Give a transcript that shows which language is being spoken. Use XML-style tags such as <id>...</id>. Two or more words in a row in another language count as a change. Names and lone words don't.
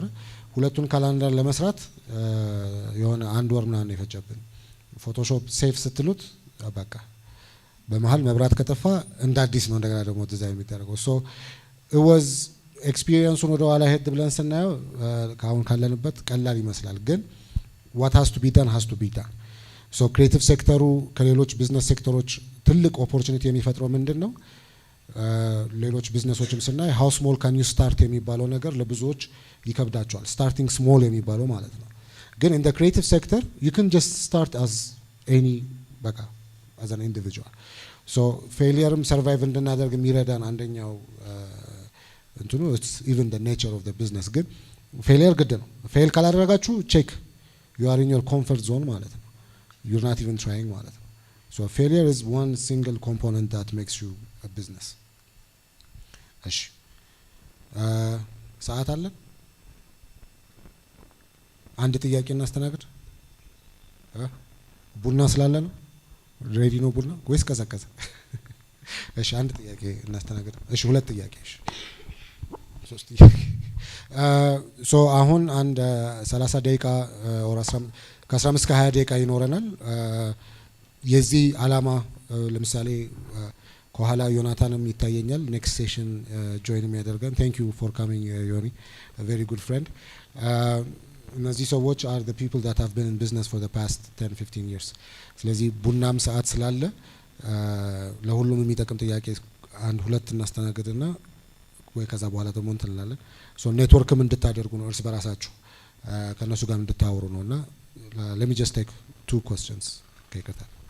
<am>ሁለቱን ካላንደር ለመስራት የሆነ አንድ ወር ምናምን የፈጀብን ፎቶሾፕ ሴቭ ስትሉት በቃ በመሃል መብራት ከጠፋ እንደ አዲስ ነው እንደገና ደግሞ ዲዛይን የሚደረገው</am> <en>so it was experience</en> <am>ወደ ኋላ ሄድ ብለን ስናየው ካሁን ካለንበት ቀላል ይመስላል ግን</am> <en>what has to be done so creative</en> <am>ሴክተሩ ከሌሎች ቢዝነስ ሴክተሮች ትልቅ ኦፖርቹኒቲ የሚፈጥረው ምንድነው ሌሎች ቢዝነሶችም ስናይ</am> <en>how small can you start</en> <am>የሚባለው ነገር ለብዙዎች ይከብዳቸዋል</am> <en>starting small</en> <am>የሚባለው ማለት ነው ግን</am> <en>in the creative sector you can just start as any በቃ as an individual so failure survive</en> <am>እንድናደርግ የሚረዳን አንደኛው እንትኑ</am> <en>it's even the nature of the business ግን failure</en> <am>ግድ ነው</am> <en>fail ካላደረጋችሁ check you are in your comfort zone</en> <am>ማለት ነው</am> <en>you're not even trying</en> <am>ማለት ነው</am> <en>so failure is one single component that makes you a business እሺ</en> <am>ሰዓት አለ አንድ ጥያቄ እናስተናግድ ቡና ስላለ ነው ሬዲ ነው ቡና ወይስ ቀዘቀዘ እሺ አንድ ጥያቄ እናስተናግድ እሺ ሁለት ጥያቄ እሺ ሶስት ጥያቄ ሶ አሁን አንድ 30 ደቂቃ or 15 እስከ 20 ደቂቃ ይኖረናል የዚህ አላማ ለምሳሌ ከኋላ ዮናታንም ይታየኛል</am> <en>next session</en> <am>ጆይን የሚያደርገን</am> <en>thank you for coming Yoni a very good friend</en> <am>እነዚህ ሰዎች</am> <en>are the people that have been in business for the past 10-15 years</en> <am>ስለዚህ ቡናም ሰዓት ስላለ ለሁሉም የሚጠቅም ጥያቄ አንድ ሁለት እናስተናግድና ወይ ከዛ በኋላ ደግሞ እንላለን ሶ ኔትወርክም እንድታደርጉ ነው እርስ በራሳችሁ ከነሱ ጋር እንድታወሩ ነውና</am> <en>let me just take two questions okay</en> <am>ከታ</am>